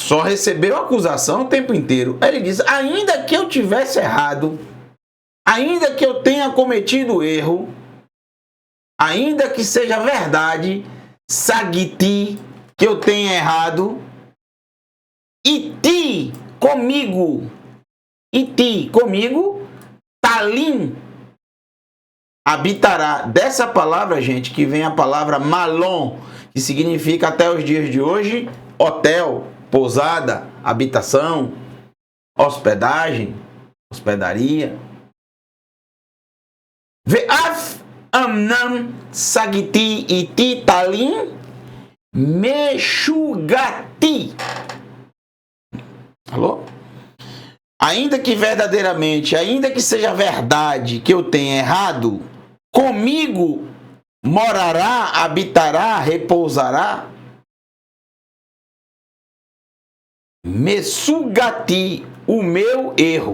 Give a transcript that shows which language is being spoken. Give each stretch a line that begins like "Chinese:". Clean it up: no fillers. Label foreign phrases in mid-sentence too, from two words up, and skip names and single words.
Portuguese: só recebeu acusação o tempo inteiro. Aí ele diz, ainda que eu tivesse errado, ainda que eu tenha cometido erro, ainda que seja verdade, sagiti, que eu tenha errado, e ti comigo, talim, habitará. Dessa palavra, gente, que vem a palavra malon, que significa até os dias de hoje, hotel, pousada, habitação, hospedagem, hospedaria.
Hebrew: ואף אמנם שגיתי אתי תלין משוגתי.
Portuguese: Alô? Ainda que verdadeiramente, ainda que seja verdade que eu tenha errado, comigo morará, habitará, repousará. Mesugati, o meu erro.